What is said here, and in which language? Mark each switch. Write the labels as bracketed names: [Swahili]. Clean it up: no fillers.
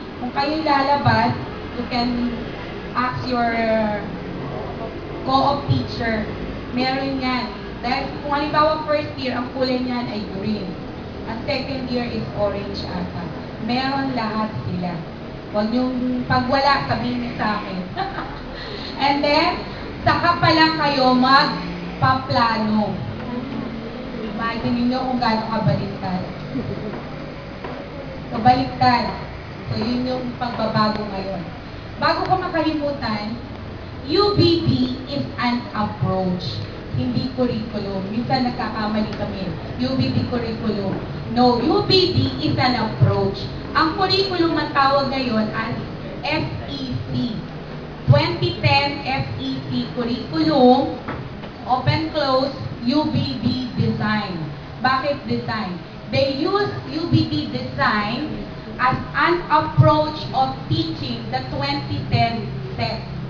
[Filipino] Kung kayo lalabas, [English] you can ask your co-op teacher. [Filipino] Meron yan. Dahil kung halimbawa first year, ang kulay niyan ay green. Ang second year is orange ata. Meron lahat sila. Huwag yung pag wala, sabihin niyo sa akin. And then, saka pa lang kayo magpaplano. Imagine niyo kung gaano kabaliktad. Kabaliktad. So, yun yung pagbabago ngayon. Bago ko makalimutan, [English] UBB is an approach, [Filipino] hindi curriculum. Minsan nagkakamali kami. [English] UBB curriculum. No, UBB is an approach. [Filipino] Ang curriculum ang tawag ngayon as FEC. [English] 2010 FEC curriculum, open close, UBB design. Bakit design? They use UBB design as an approach of teaching the 2010 set.